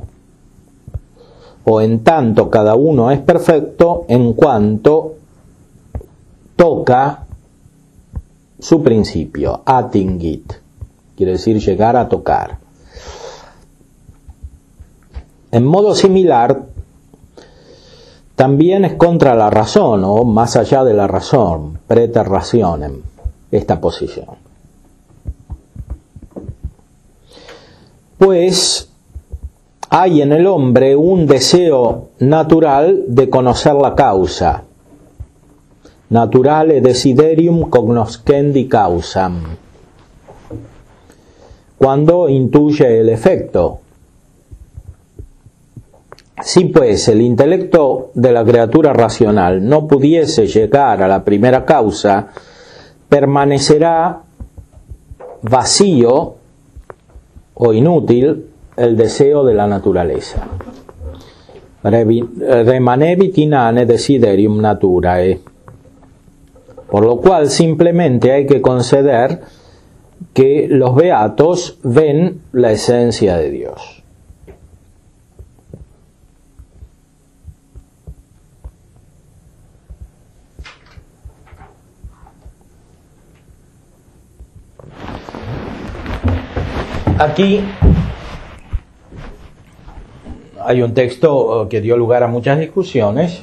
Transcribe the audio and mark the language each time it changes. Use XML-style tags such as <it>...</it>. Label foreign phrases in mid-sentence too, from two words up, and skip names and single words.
<es>O en tanto cada uno es perfecto en cuanto toca su principio, atingit, quiere decir llegar a tocar. En modo similar, también es contra la razón, o más allá de la razón,</es> <la>preter rationem,</la> <es>esta posición. Pues hay en el hombre un deseo natural de conocer la causa.</es> <la>Naturale desiderium cognoscendi causam.</la> <es>cuando intuye el efecto. Si pues el intelecto de la criatura racional no pudiese llegar a la primera causa, permanecerá vacío o inútil el deseo de la naturaleza.</es> <la>Remanebit inane desiderium naturae.</la> <es>Por lo cual simplemente hay que conceder que los beatos ven la esencia de Dios. Aquí hay un texto que dio lugar a muchas discusiones,</es>